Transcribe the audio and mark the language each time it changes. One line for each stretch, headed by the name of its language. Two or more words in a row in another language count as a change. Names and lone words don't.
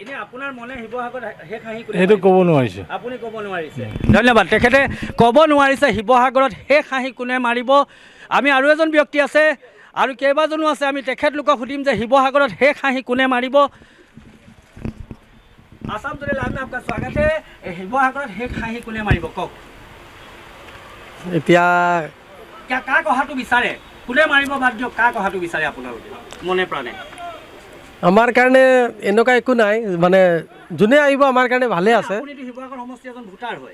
Assamese: এনেই আপোনাৰ মনে শিৱসাগৰত শেষ হাঁহি কোনে সেইটো মাৰিব? ক'ব নোৱাৰিছে। আপুনি ক'ব নোৱাৰিছে, ধন্যবাদ। তেখেতে ক'ব নোৱাৰিছে শিৱসাগৰত শেষ হাঁহি কোনে মাৰিব। আমি আৰু এজন ব্যক্তি আছে, আৰু কেইবাজনো আছে, আমি তেখেতলোকক সুধিম যে শিৱসাগৰত শেষ হাঁহি কোনে মাৰিব।
Hindi: আসাম টুডে লাইভ में आपका स्वागत है।
Assamese: শিৱসাগৰত শেষ হাঁহি কোনে মাৰিব কওক? এতিয়া কাক অহাটো বিচাৰে? কোনে মাৰিব বাদ দিয়ক, কাক অহাটো বিচাৰে আপোনালোকে মনে প্ৰাণে? আমাৰ কাৰণে এনেকুৱা একো নাই, মানে যোনে আহিব আমাৰ কাৰণে ভালে আছে। আপুনিতো শিৱসাগৰ সমষ্টিৰ এজন ভোটাৰ হয়,